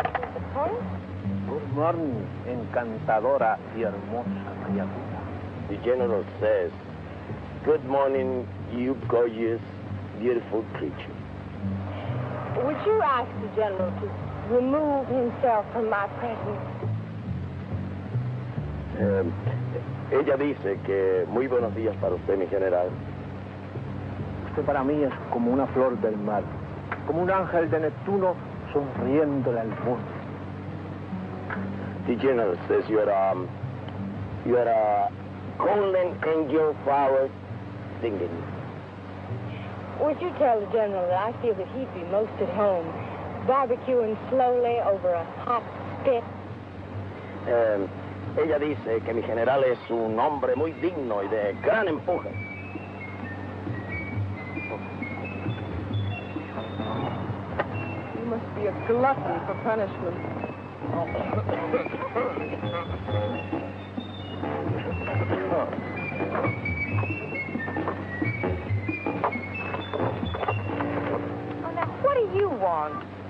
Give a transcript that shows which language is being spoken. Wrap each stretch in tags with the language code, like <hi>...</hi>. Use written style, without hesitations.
<en>Good morning,</en> <es>encantadora y hermosa criatura.</es> <en>The general says, good morning, you gorgeous, beautiful creature. Would you ask the general to remove himself from my presence?</en> <es>Ella dice que muy buenos días para usted, mi general. Usted para mí es como una flor del mar, como un ángel de Neptuno sonriéndole al mundo.</es> <en>The general says you're a golden angel flower singing. Would you tell the general that I feel that he'd be most at home, barbecuing slowly over a hot spit?</en> <es>Ella dice que mi general es un hombre muy digno y de gran empuje.</es> <en>a glutton for punishment. Oh, now, what do you want?</en>